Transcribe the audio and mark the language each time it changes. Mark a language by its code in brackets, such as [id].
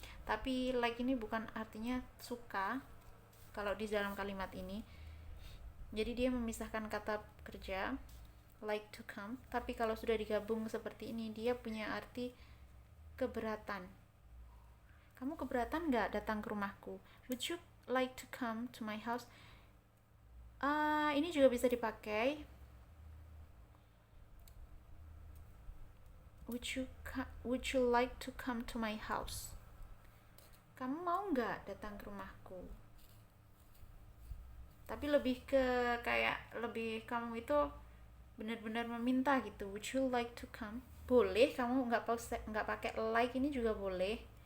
[id] Tapi like ini bukan artinya suka kalau di dalam kalimat ini. Jadi dia memisahkan kata kerja like to come, tapi kalau sudah digabung seperti ini dia punya arti keberatan. Kamu keberatan nggak datang ke rumahku? [en] Would you like to come to my house? [id] Ini juga bisa dipakai. [en] Would you like to come to my house? [id] Kamu mau nggak datang ke rumahku? Tapi lebih ke kayak lebih kamu itu benar-benar meminta gitu. [en] Would you like to come? [id] Boleh, kamu nggak pakai like ini juga boleh.